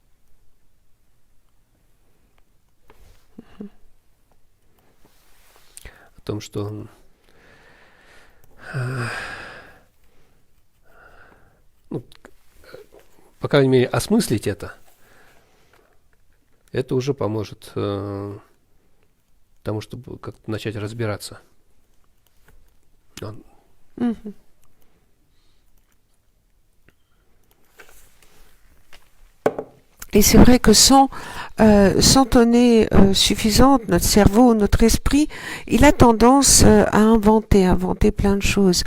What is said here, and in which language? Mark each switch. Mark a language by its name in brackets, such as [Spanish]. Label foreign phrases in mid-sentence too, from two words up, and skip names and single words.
[Russian] О том, что ну, по крайней мере, осмыслить это уже поможет тому, чтобы как-то начать разбираться. [French] Et c'est vrai que sans données suffisantes, notre cerveau, notre esprit, il a tendance à inventer plein de choses.